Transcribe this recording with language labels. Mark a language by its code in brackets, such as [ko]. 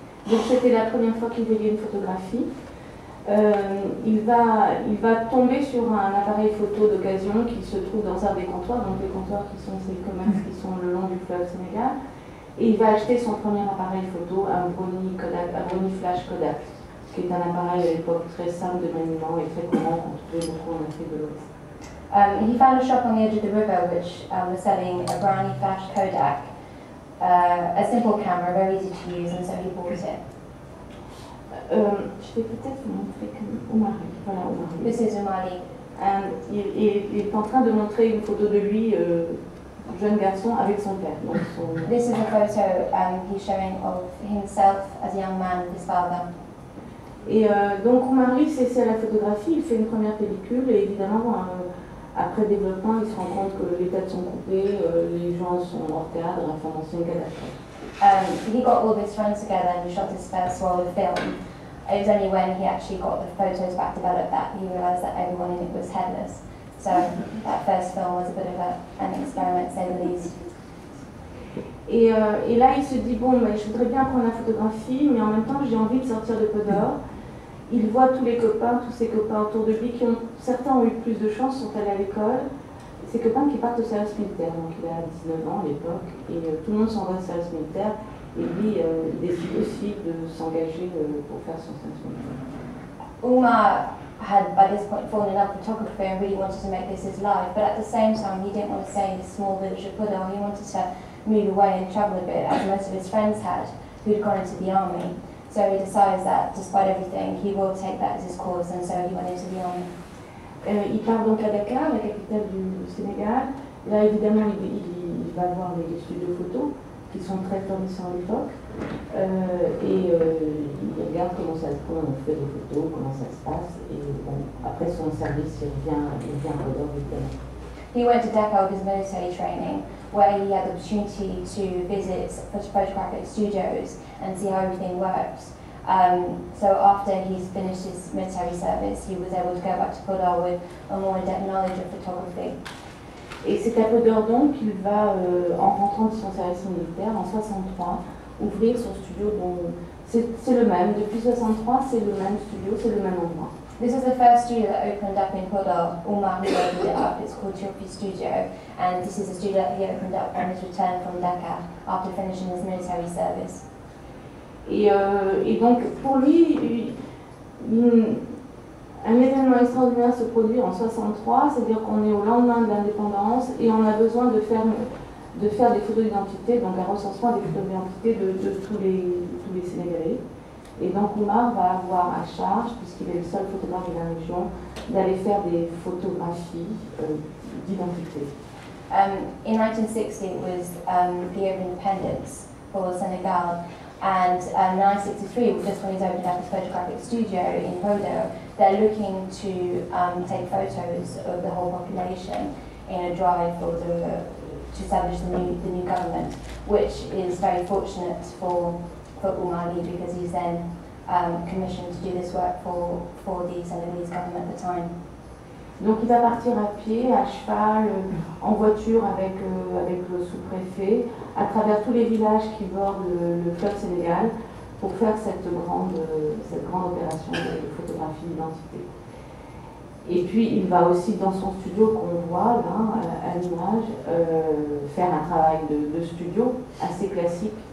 [fr] Donc c'était la première fois qu'il voyait une photographie. Il va tomber sur un appareil photo d'occasion qui se trouve dans un des comptoirs, donc les comptoirs qui sont ces commerces qui sont le long du fleuve Sénégal. Et il va acheter son premier appareil photo, un Brownie Flash Kodak, qui est un appareil à l'époque très simple de maniement et très courant qu'on trouvait beaucoup en Afrique de l'Ouest. [en] He found a shop on the edge of the river which was selling a Brownie Flash Kodak, a simple camera, very easy to use, and so he bought it. [fr] Je vais peut-être vous montrer Oumar Ly. Voilà, Oumar Ly. [en] This is Oumar Ly. [fr] Il est en train de montrer une photo de lui, jeune garçon, avec son père. Donc [en] This is a photo he's showing of himself as a young man with his father. [fr] Et donc Oumar Ly s'essaie à la photographie, il fait une première pellicule et évidemment après développement il se rend compte que les têtes sont coupées, les gens sont hors cadre, enfin c'est une catastrophe. [en] He got all of his friends together and he shot his first roll of film. It was only when he actually got the photos back developed that he realised that everyone in it was headless. So that first film was a bit of an experiment, to say the least. [fr] Et là il se dit bon, mais je voudrais bien prendre la photographie, mais en même temps j'ai envie de sortir de Podor. Il voit tous ses copains autour de lui, certains ont eu plus de chance, sont allés à l'école. Ses copains qui partent au service militaire, donc il a 19 ans à l'époque, et tout le monde s'en va au service militaire, et lui il décide aussi de s'engager pour faire son service militaire. [en] Oumar had by this point fallen in love with photography and really wanted to make this his life, but at the same time he didn't want to stay in this small village of Podor. He wanted to move away and travel a bit, as most of his friends had, who'd gone into the army. So he decides that despite everything, he will take that as his course, and so he went into the army. [fr] Il part donc à Dakar, la capitale du Sénégal. Là, évidemment, il va voir les studios photos, qui sont très florissants à l'époque. Il regarde comment on fait des photos, comment ça se passe. Et bon, après son service, il revient à Podor, évidemment. [en] He went to Dakar with his military training, where he had the opportunity to visit photographic studios and see how everything works. So after he's finished his military service, he was able to go back to Podor with a more in-depth knowledge of photography. [fr] Et c'est à Podor donc qu'il va, en rentrant de son service militaire, en 63, ouvrir son studio. C'est le même, depuis 63, c'est le même studio, c'est le même endroit. [en] This is the first studio that opened up in Podor. Oumar Ly opened it up. It's called Chapuis Studio, and this is a studio that he opened up on his return from Dakar after finishing his military service. [fr] Et donc pour lui, un événement extraordinaire se produit en 63, c'est-à-dire qu'on est au lendemain de l'indépendance et on a besoin de faire des photos d'identité, donc un recensement des photos d'identité de tous les Sénégalais. Et donc Oumar va avoir à charge, puisqu'il est le seul photographe de la région, d'aller faire des photographies d'identité. [en] In 1960 it was the year of independence for Senegal, and 1963, just when he's opened up his photographic studio in Podor, they're looking to take photos of the whole population in a drive to establish the new government, which is very fortunate for Oumar Ly because he's then commissioned to do this work for the Senegalese government at the time. [fr] Donc il va partir à pied, à cheval, en voiture avec le sous-préfet, à travers tous les villages qui bordent le fleuve Sénégal pour faire cette grande opération de photographie d'identité. Et puis il va aussi dans son studio qu'on voit là à l'image faire un travail de studio assez classique.